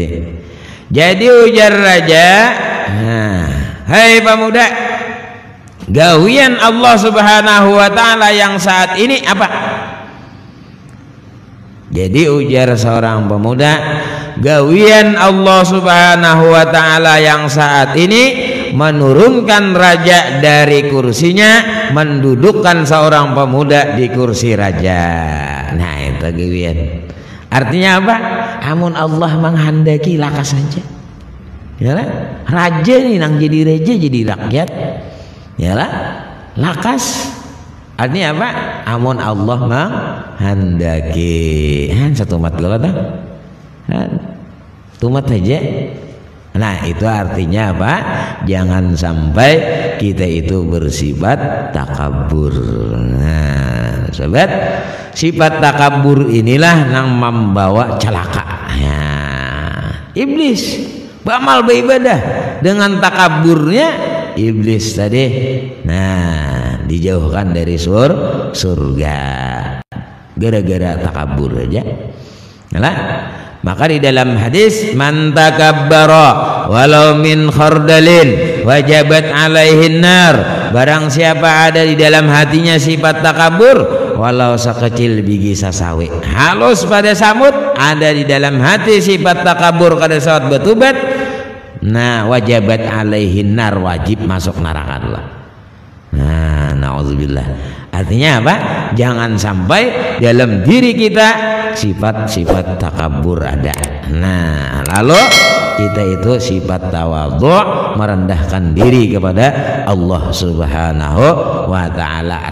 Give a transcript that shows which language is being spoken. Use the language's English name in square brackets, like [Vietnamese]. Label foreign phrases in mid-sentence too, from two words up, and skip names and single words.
[Indonesian] Jadi ujar Raja, nah, hai pemuda, gawian Allah Subhanahu wa ta'ala yang saat ini apa? Jadi ujar seorang pemuda, gawian Allah Subhanahu wa ta'ala yang saat ini menurunkan raja dari kursinya, mendudukkan seorang pemuda di kursi raja. Nah, itu gawian. Artinya apa? Amun Allah menghendaki lakas saja. Yalah, raja nih nang jadi raja jadi rakyat. Yalah, lakas. Artinya apa? Amun Allah menghendaki. Satu mat kalau tahu. Tumat aja. Nah, itu artinya apa? Jangan sampai kita itu bersifat takabur. Nah, sobat, sifat takabur inilah yang membawa celaka. Ya. Iblis beramal beribadah dengan takaburnya iblis tadi. Nah, dijauhkan dari surga gara-gara takabur aja. Nah, maka di dalam hadis, [Arabic] man takabbara walau min khardalin wajabat alaihin nar. [Indonesian] Barang siapa ada di dalam hatinya sifat takabur, walau sekecil biji [Banjar] sasawe halus pada samut, [Indonesian] ada di dalam hati sifat takabur [Banjar] kada sawat betubat, [Indonesian] nah [Arabic] wajabat alaihin nar, [Indonesian] wajib masuk neraka Allah. Nah, naudzubillah. Artinya apa? Jangan sampai dalam diri kita sifat-sifat takabur ada. Nah, lalu kita itu sifat tawadhu, merendahkan diri kepada Allah Subhanahu wa ta'ala.